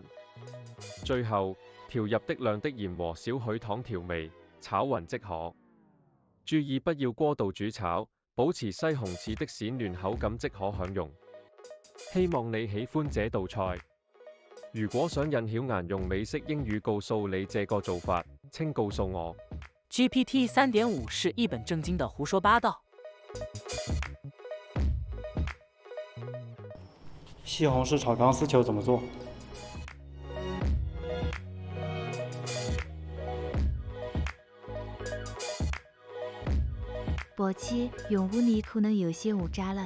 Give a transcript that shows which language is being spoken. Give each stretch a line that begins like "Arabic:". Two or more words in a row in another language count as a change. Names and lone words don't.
Chinese: 最後，調入適量的鹽和少許糖調味，炒勻即可。注意不要過度煮炒，保持西紅柿的閃嫩口感即可享用。希望你喜歡這道菜。如果想引曉顏用美式英語告訴你這個做法，請告訴我。 GPT 3.5 是一本正經的胡說八道。西红柿炒钢丝球怎么做？抱歉，用户你可能有些误解了。